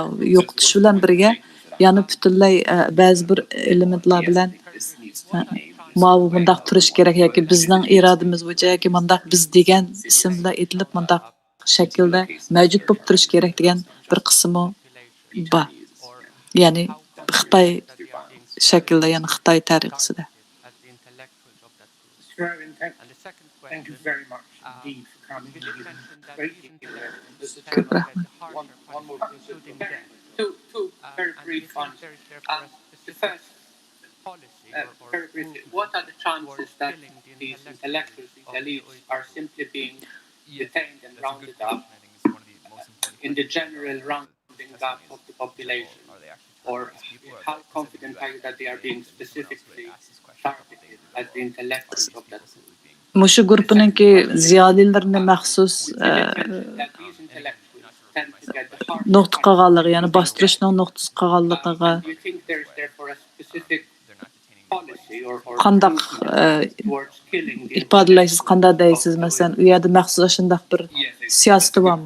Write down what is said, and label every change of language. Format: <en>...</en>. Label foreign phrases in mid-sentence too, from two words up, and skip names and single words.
<uz>Yo'qotish bilan birga yana butunlay ba'zi bir elementlar bilan bundaq turish kerak yoki bizning irodamiz bo'yicha yoki bundaq biz degan ism bilan aytilib bundaq shaklda mavjud bo'lib turish kerak degan bir qismi bor. Ya'ni Xitoy shaklda, ya'ni Xitoy tariqasida.</uz> <en>Thank you very much indeed for coming. Great to hear.</en> <uz>Ko'p rahmat.</uz> <en>One more two very brief ones. The first, very briefly, what are the chances that these intellectuals, these elites, are simply being detained and rounded up in the general rounding up of the population? Or how confident are you that they are being specifically targeted as the intellectuals of that group?</en> <uz>Muşu gruppununki ziyolilarini maxsus nuqta qilganligi, ya'ni bostirishning nuqtasi qilganligiga qandaq ifodalaysiz, qanday deysiz, masalan, u yerda maxsus shunday bir siyosati bormi?</uz>